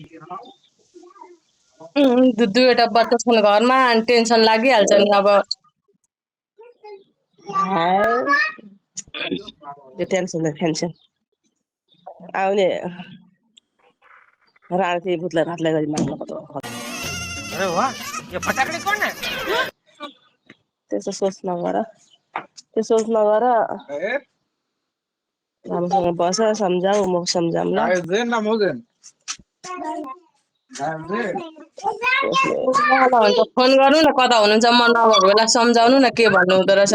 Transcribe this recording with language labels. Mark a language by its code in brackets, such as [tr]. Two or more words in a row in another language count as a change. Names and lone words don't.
[ne] दुईवटा बच्चा छन् घरमा अनि टेन्सन लागिहाल्छ नि अब। त्यो टेन्सन आउने राति भुतलाई भातलाई गरी माग्नु पर्छ। [hi] अरे वाह ये फटाकड़ी कौन है [ne] त्यसो सोच नगर, राम्रोसँग बस सम्झाऊ, म सम्झाउँला। फोन गर्नु न कता हुनुहुन्छ, म नभएको बेला सम्झाउनु न के भन्नु हुँदो रहेछ।